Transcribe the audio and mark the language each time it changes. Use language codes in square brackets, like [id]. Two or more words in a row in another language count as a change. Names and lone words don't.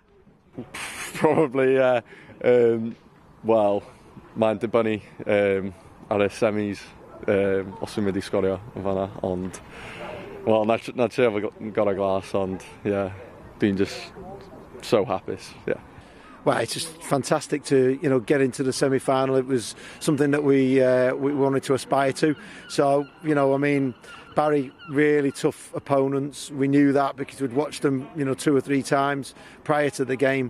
[en] Probably, yeah. [cy] Wel, mae'n dibynnu ar y semis os dwi'n mynd i sgorio yn fanna, ond wel, na trio fo gorau glas, ond yeah, dwi'n just so hapus, [en] yeah. Well, it's just fantastic to get into the semi-final. It was something that we wanted to aspire to. So Barri, really tough opponents. We knew that because we'd watched them 2 or 3 times prior to the game.